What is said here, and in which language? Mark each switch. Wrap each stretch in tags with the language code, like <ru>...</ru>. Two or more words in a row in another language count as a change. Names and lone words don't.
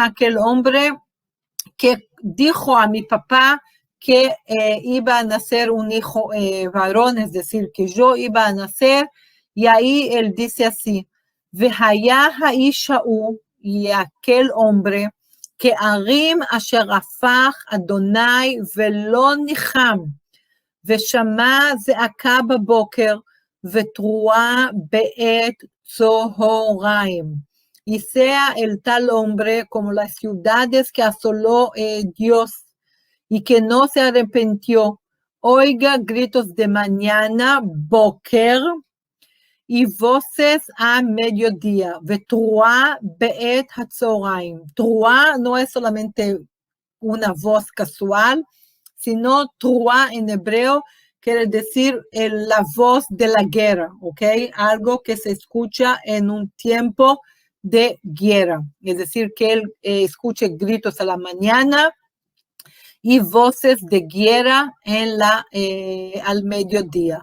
<es>aquel hombre que dijo a mi papá que iba a nacer un hijo varón, es decir, que yo iba a nacer, y ahí él dice así,</es> <he>Vehaya haishau,</he> <es>y aquel hombre,</es> <he>que arim asher afach Adonai velo nicham, ושמע זעקה בבוקר ותרועה בעת צהריים.</he> <es>Y sea el tal hombre como las ciudades que asoló Dios y que no se arrepintió. Oiga gritos de mañana, boker, y voces a mediodía.</es> <he>Vetruá be'et hatzoraim.</he> <es>Truá no es solamente una voz casual, sino truá en hebreo quiere decir la voz de la guerra, ¿ok? Algo que se escucha en un tiempo de guerra, es decir, que él escuche gritos a la mañana y voces de guerra al mediodía.</es>